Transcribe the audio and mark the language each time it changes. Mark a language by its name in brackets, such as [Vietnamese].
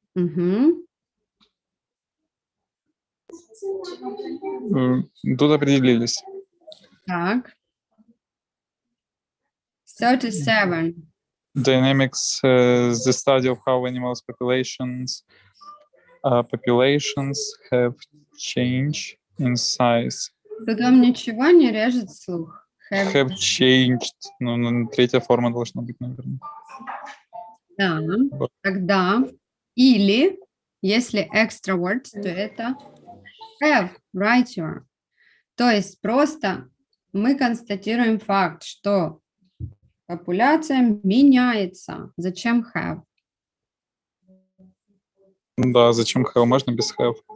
[Russian] Тут определились. Так. 37. [English] Dynamics, the study of how animals populations have changed in size. [Russian] Тут вам ничего не режет слух. [English] Have changed. [Russian] Ну, третья форма должна быть, наверное. Да, тогда или, если [English] extra words, [Russian] то это have, writer. То есть просто мы констатируем факт, что популяция меняется. Зачем have? Да, зачем have? Можно без have.